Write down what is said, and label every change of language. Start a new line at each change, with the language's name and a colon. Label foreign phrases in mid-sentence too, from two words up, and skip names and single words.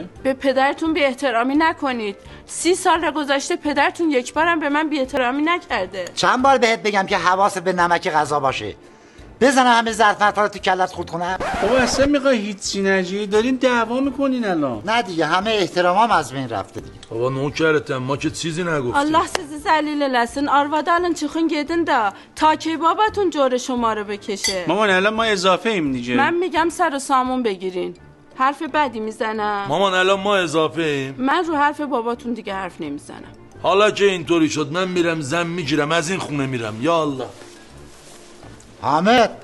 Persian: به پدرتون بی احترامی نکنید. 30 سال گذشته پدرتون یک بارم به من بی احترامی نکرده. چند بار بهت بگم که حواست به نمک غذا باشه؟ بزنم همه ظرف‌ها رو تو کلت خورد کنم؟ بابا اصلا میخوای هیچی نجی؟ دارین دعوا میکنین الان. نه دیگه، همه احترامام از بین رفته دیگه. بابا نوکرتم، ما که چیزی نگفتیم.
Azerbaijani: Allah sizi zəlil arvada alın çıxın gedin də ta ki babatun
Persian: جور شما رو بکشه. مامان الان ما اضافه ایم دیگه. من میگم سر و سامون بگیرین. حرف بدی میزنم. مامان الان ما اضافه ایم. من رو حرف باباتون دیگه حرف نمیزنم. حالا که اینطوری شد من میرم زن میگیرم از این خونه میرم. یا الله. حامد.